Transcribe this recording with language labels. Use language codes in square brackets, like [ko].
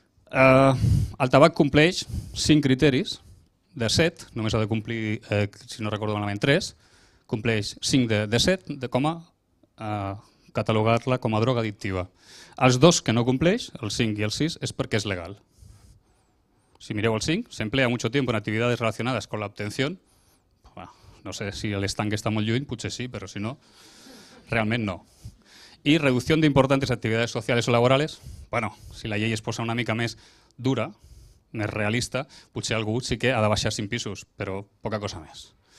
[ca] El tabac compleix 5 criteris, de 7, només ha de complir, si no recordo malament, 3, compleix 5 de 7 de com a catalogar-la com a droga addictiva. Els 2 que no compleix, el 5 i el 6, és perquè és legal. Si mireu el 5, [es] se emplea mucho tiempo en actividades relacionadas con la obtención. [ca] No sé si l'estanc està molt lluny, potser sí, però si no, realment no. I reducció d' [es] importantes actividades sociales o laborales. [ca] Si la llei es posa una mica més dura, més realista, potser algú sí que ha de baixar 5 pisos, però poca cosa més.